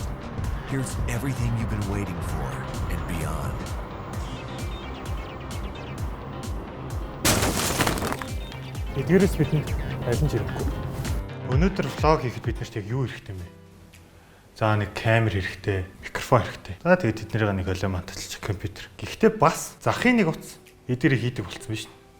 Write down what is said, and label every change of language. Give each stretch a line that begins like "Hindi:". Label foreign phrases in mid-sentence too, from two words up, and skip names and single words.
English: Here's everything you've been waiting for and beyond.
Mongolian: Эдгээрээс бидэнд аль нь хэрэггүй. Өнөөдөр влог хийхэд бид нарт яг юу хэрэгтэй юм бэ? За нэг камер хэрэгтэй, микрофон хэрэгтэй. За тэгээд тэднэрийг нэг олоо манталчих компьютер. Гэхдээ бас захын нэг утас эдгээрээ хийдэг болцсон биз.